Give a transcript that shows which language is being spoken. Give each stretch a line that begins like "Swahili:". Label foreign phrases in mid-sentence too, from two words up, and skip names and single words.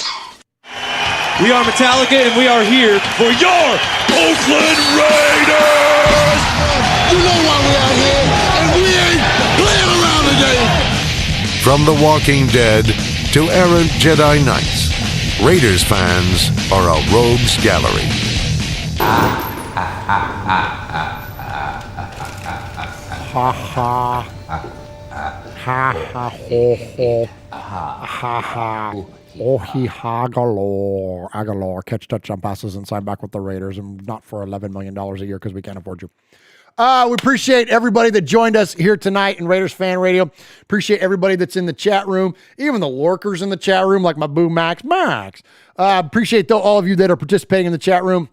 English: We are Metallica, and we are here for your Oakland Raiders! You know why we out here, and we ain't playing around today! From The Walking Dead to errant Jedi Knights, Raiders fans are a rogues gallery. Ha ha. Ha ha ho ho. Ha ha. Oh he ha galore. Agalore. Catch touchdown passes and sign back with the Raiders, and not for $11 million a year because we can't afford you. We appreciate everybody that joined us here tonight in Raiders Fan Radio. Appreciate everybody that's in the chat room, even the lurkers in the chat room, like my boo Max. Appreciate all of you that are participating in the chat room.